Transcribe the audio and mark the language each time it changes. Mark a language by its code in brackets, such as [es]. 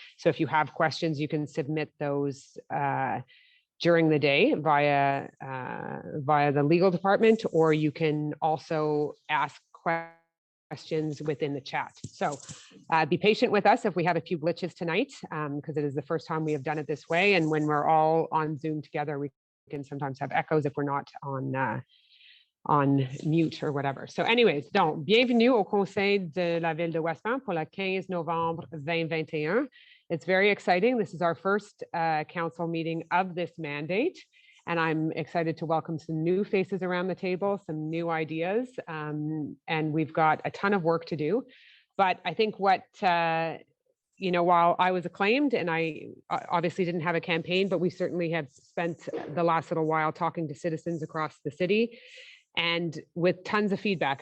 [en] So if you have questions, you can submit those during the day via the legal department, or you can also ask questions within the chat. So be patient with us if we have a few glitches tonight, because it is the first time we have done it this way. And when we're all on Zoom together, we can sometimes have echoes if we're not on mute or whatever. So anyways, [fr] donc, bienvenue au Conseil de la Ville de Westmount pour le 15 novembre 2021. [en] It's very exciting. This is our first council meeting of this mandate, and I'm excited to welcome some new faces around the table, some new ideas, and we've got a ton of work to do. But I think what, you know, while I was acclaimed and I obviously didn't have a campaign, but we certainly have spent the last little while talking to citizens across the city, and with tons of feedback.